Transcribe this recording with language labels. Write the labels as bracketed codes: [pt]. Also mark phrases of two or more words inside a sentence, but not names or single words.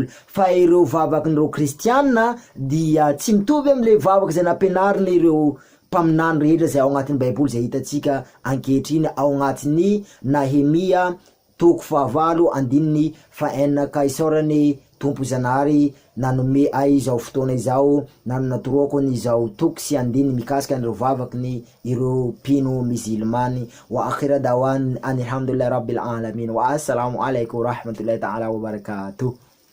[mg] Fa ireo vavakandreo kristiana dia tsy mitovy amle vavaka zay nampianariny ireo mpaminany rehetra zay ao agnatin'ny baiboly, zay hitatsika ankehitriny ao agnatin'ny Nehemia toko 7:4 ka isaorany tompo zanahary nanome ay zao fotoana izao, nanatoroako ny zao toko sy andiny mikasika an'ireo vavakany ireo mpino musulmany. [ar] وآخر دعوانا الحمد لله رب العالمين والسلام عليكم ورحمة الله تعالى وبركاته.